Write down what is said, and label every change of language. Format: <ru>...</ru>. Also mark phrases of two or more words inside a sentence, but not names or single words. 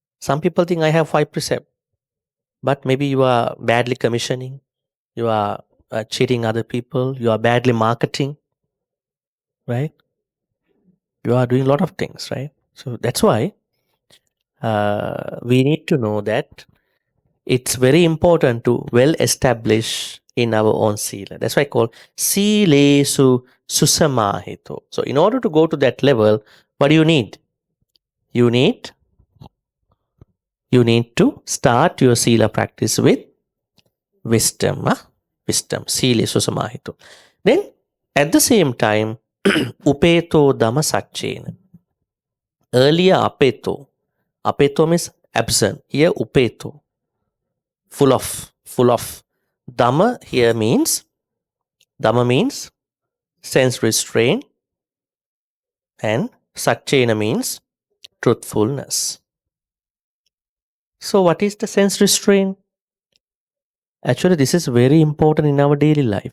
<en>Some people think I have 5 precepts, but maybe you are badly commissioning, you are cheating other people, you are badly marketing, right? You are doing a lot of things, right? So that's why we need to know that it's very important to well establish in our own sila. That's why I call</en> <pi>silesu susamahito.</pi> <en>So in order to go to that level, what do you need? You need to start your sila practice with wisdom. Wisdom.</en> <pi>Silesu samahito.</pi> <en>Then at the same time,</en> <pi>upeto dhamma satchena.</pi> <en>Earlier apeto. Apeto means absent. Here upeto. Full of. Dhamma here means sense restraint, and satchena means truthfulness. So what is the sense restraint? Actually, this is very important in our daily life.</en>